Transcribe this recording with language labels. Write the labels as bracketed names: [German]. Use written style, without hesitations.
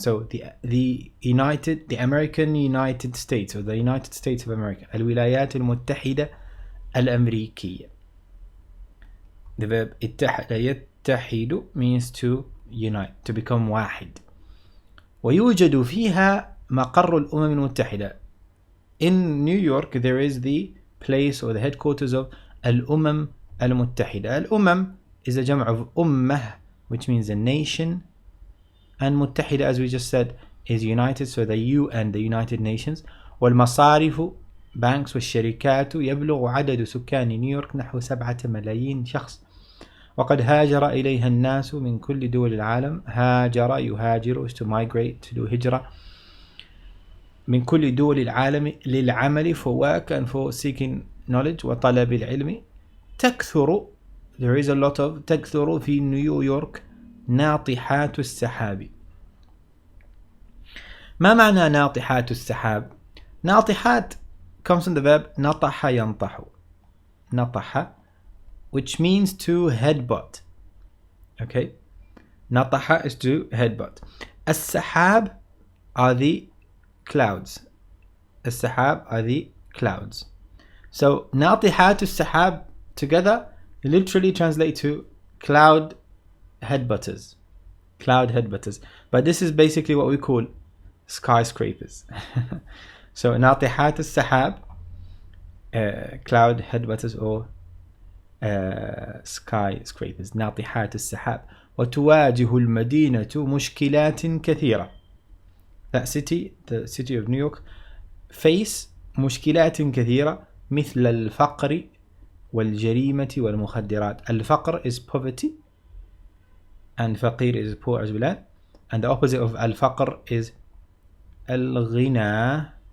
[English] So the American United States, or the United States of America. [Arabic] الولايات المتحدة الأمريكية. [English] The verb [Arabic] اتحد يتحد [English] means to unite, to become واحد. [Arabic] ويوجد فيها مقر الأمم المتحدة. [English] In New York there is the place or the headquarters of [Arabic] الأمم المتحدة. [English] الأمم is a jam of أمة, which means a nation, and متحدة, as we just said, is united, so the UN, the United Nations. [Arabic] والمصارف, banks, والشركات يبلغ عدد سكان نيويورك نحو 7 ملايين شخص. وقد هاجر إليها الناس من كل دول العالم. [English] هاجر, يهاجر is to migrate, to do هجرة. [Arabic] من كل دول العالم للعمل, [English] for work and for seeking knowledge, [Arabic] وطلب العلم. تكثر, [English] there is a lot of, [Arabic] تكثر في نيويورك ناطحات السحاب. ما معنى ناطحات السحاب؟ ناطحات [English] comes from the verb [Arabic] نطح ينطح. [English] نطح, which means to headbutt. Okay, نطح is to headbutt. السحاب are the clouds. السحاب are the clouds. So [Arabic] ناطحات السحاب [English] together literally translate to cloud headbutters. Cloud headbutters. But this is basically what we call skyscrapers. So [Arabic] ناطحات السحاب, [English] cloud headbutters or skyscrapers. [Arabic] ناطحات السحاب. وتواجه المدينة مشكلات كثيرة. [English] That city, the city of New York, face [Arabic] مشكلات كثيرة مثل الفقر والجريمة والمخدرات. [English] الفقر is poverty, and فقير is poor as well, and the opposite of الفقر is الغنى.